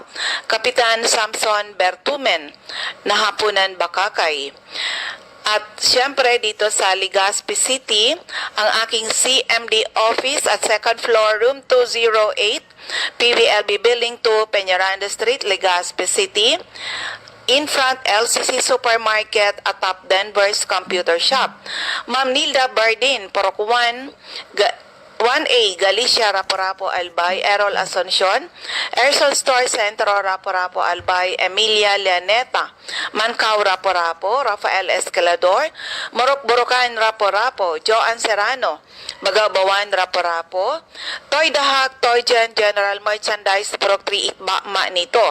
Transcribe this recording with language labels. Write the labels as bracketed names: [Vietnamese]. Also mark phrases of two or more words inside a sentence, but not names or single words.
[Filipino] Kapitan Samson Bertumen, Nahapunan, Bakakay. At syempre dito sa Legazpi City, ang aking CMD office at second floor, room 208, PBLB Building 2, Peñaranda Street, Legazpi City. [English] In front, [Filipino] LCC Supermarket at Top Denver's Computer Shop. Ma'am Nilda Bardin, Purok 1A, Galicia, Rapo-Rapo, Albay, Errol Asuncion, Ersol Store Centro, Rapo-Rapo, Albay, Emilia Leoneta, Mancao, Rapo-Rapo, Rafael Escalador, Morok Borocan, Rapo-Rapo, Joan Serrano, Magabawan, Rapo-Rapo, Toy Dahak, Toy General Merchandise, Purok 3 Bakma nito.